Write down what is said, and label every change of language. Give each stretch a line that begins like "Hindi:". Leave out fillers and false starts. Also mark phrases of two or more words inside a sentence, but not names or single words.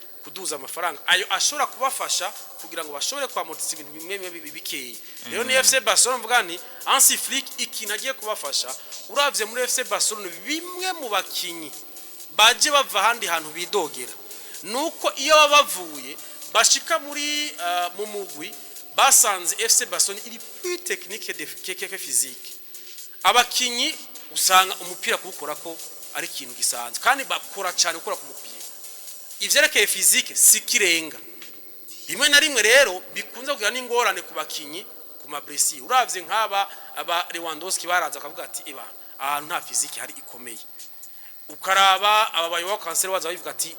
Rundi: kuduza amafaranga ayo ashobora kubafasha kugira ngo bashobore kwamortiza ibintu bimwe bikeye rero ni FC Barcelona mvuga ni Hansi Flick ikintu agiye kubafasha uravye muri FC Barcelona bimwe mu bakinyi baje bava handi hantu bidogera nuko iyo babavuye bashika muri mu mugwi basanze FC Barcelona iri
French: plus technique que physique
Rundi: abakinyi usanga umupira kuwukora ko ari ikintu gisanzwe kandi bakora cyane gukora ku mupira ivyerekeye physique sikirenga rimwe na rimwe rero bikunze kugira n'ingorane ku bakinyi ku mabresi uravye nk'aba aba Lewandowski baraza akavuga ati eba ahantu nta physique hari ikomeye ukaraba aba bayoboka kanseri waza bivuga ati